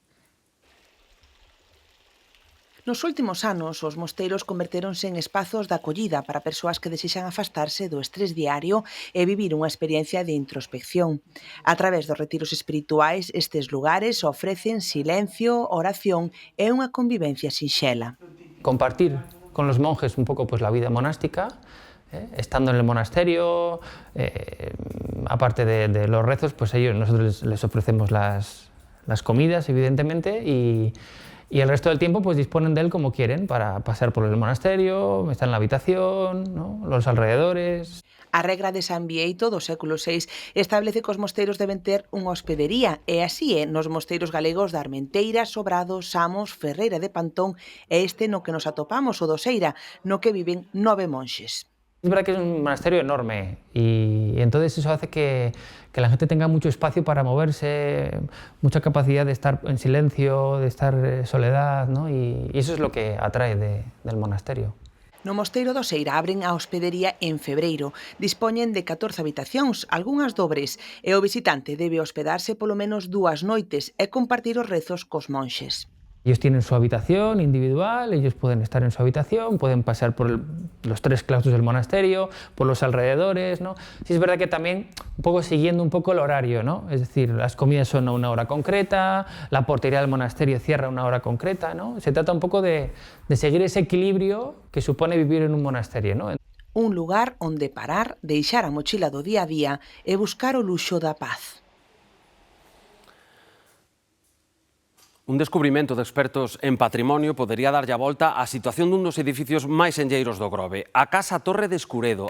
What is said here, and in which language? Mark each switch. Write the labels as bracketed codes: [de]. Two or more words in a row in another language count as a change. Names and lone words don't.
[gl] Nos últimos anos, os mosteiros convertéronse en espazos de acollida para persoas que desexan afastarse do estrés diario e vivir unha experiencia de introspección. A través dos retiros espirituais, estes lugares ofrecen silencio, oración e unha convivencia sinxela. [es] Compartir con los monjes un poco pues la vida monástica, estando en el monasterio, aparte de los rezos, pues nosotros les ofrecemos las comidas, evidentemente, y el resto del tiempo pues disponen de él como quieren, para pasear por el monasterio, estar en la habitación, ¿no?, los alrededores. [gl] A regra de San Bieito do século VI establece que os mosteiros deben ter unha hospedería, e así é nos mosteiros galegos da Armenteira, Sobrado, Samos, Ferreira de Pantón e este no que nos atopamos, o do Seira, no que viven 9 monxes. [es] Es verdad que es un monasterio enorme y entonces eso hace que la gente tenga mucho espacio para moverse, mucha capacidad de estar en silencio, de estar en soledad, ¿no? Y eso es lo que atrae del monasterio. [gl] No Mosteiro do Seira abren a hospedería en febreiro. Dispoñen de 14 habitacións, algunhas dobres, e o visitante debe hospedarse polo menos 2 noites e compartir os rezos cos monxes. [es] Ellos tienen su habitación individual, ellos pueden estar en su habitación, pueden pasar por los 3 claustros del monasterio, por los alrededores, ¿no? Sí es verdad que también un poco siguiendo un poco el horario, ¿no? Es decir, las comidas son a una hora concreta, la portería del monasterio cierra a una hora concreta, ¿no? Se trata un poco de seguir ese equilibrio que supone vivir en un monasterio, ¿no? [gl] Un lugar onde parar, deixar a mochila do día a día e buscar o luxo da paz. Un descubrimento de expertos en patrimonio podería darlle a volta á situación dun dos edificios máis enlleiros do Grove, a Casa Torre de Escuredo.